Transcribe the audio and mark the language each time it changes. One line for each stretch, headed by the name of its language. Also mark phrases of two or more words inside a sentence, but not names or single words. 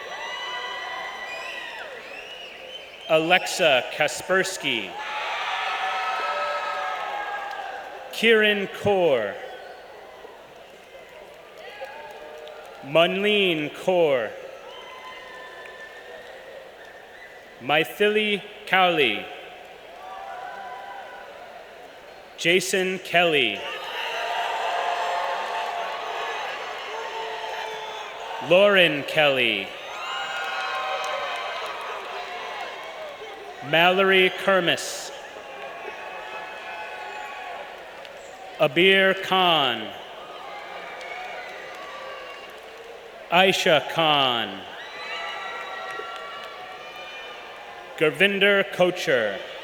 English: Alexa Kaspersky. Kiran Kaur. Munleen Kaur. Maithili Cowley. Jason Kelly. Lauren Kelly. Mallory Kermis. Abir Khan. Aisha Khan. Gurvinder Kocher.